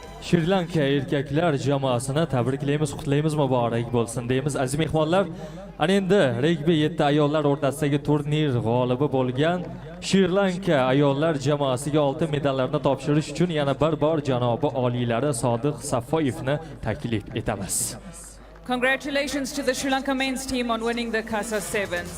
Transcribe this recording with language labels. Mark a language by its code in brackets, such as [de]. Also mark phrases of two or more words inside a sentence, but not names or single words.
[uz] Shri Lanka erkaklar jamoasini tabriklaymiz, qutlaymiz, muborak bo'lsin deymiz. Aziz mehmonlar, ana endi regbi 7 ayollar o'rtasidagi turnir g'olibi bo'lgan Shri Lanka ayollar jamoasiga oltin medallarni topshirish uchun yana bir bor janobi oliylari Sodiq Safoyevni taklif etamiz. [en] Congratulations to the Sri Lanka men's team on winning the CASA Sevens.